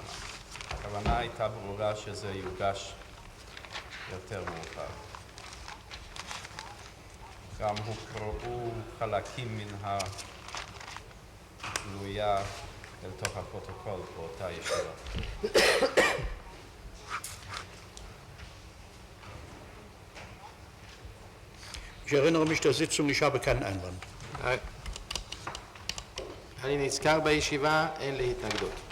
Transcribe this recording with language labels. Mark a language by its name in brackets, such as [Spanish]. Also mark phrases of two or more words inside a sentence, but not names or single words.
[Hebrew] הכוונה הייתה ברורה שזה יוגש יותר מאוחר. גם הוקראו חלקים מן הגלויה אל תוך הפרוטוקול באותה ישיבה. [German] Ich erinnere mich der Sitzung, ich habe keinen Einwand. [Hebrew] אני נזכר בישיבה, אין לי התנגדות.